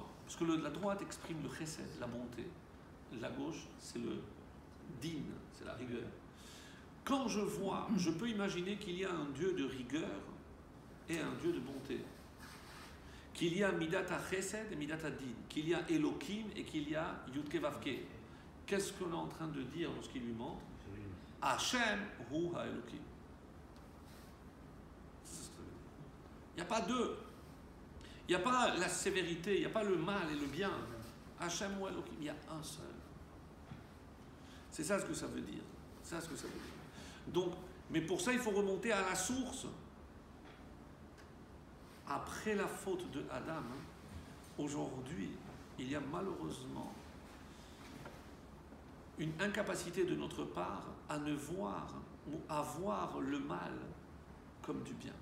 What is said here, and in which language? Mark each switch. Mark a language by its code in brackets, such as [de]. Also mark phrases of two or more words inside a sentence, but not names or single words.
[fr] Parce que la droite exprime le chesed, la bonté. La gauche, c'est le din, c'est la rigueur. Quand je vois, je peux imaginer qu'il y a un Dieu de rigueur et un Dieu de bonté. Qu'il y a [he] מידת חסד [fr] et [he] מידת דין. [fr] Qu'il y a Elohim et qu'il y a [he] יוד קי ואו קי. [fr] Qu'est-ce qu'on est en train de dire lorsqu'il lui montre? [he] השם הוא האלהים. [fr] Il n'y a pas deux. Il n'y a pas la sévérité, il n'y a pas le mal et le bien. [he] השם הוא האלהים, [fr] il y a un seul. C'est ça ce que ça veut dire. Donc, mais pour ça, il faut remonter à la source. Après la faute de Adam, aujourd'hui, il y a malheureusement une incapacité de notre part à ne voir ou à voir le mal comme du bien.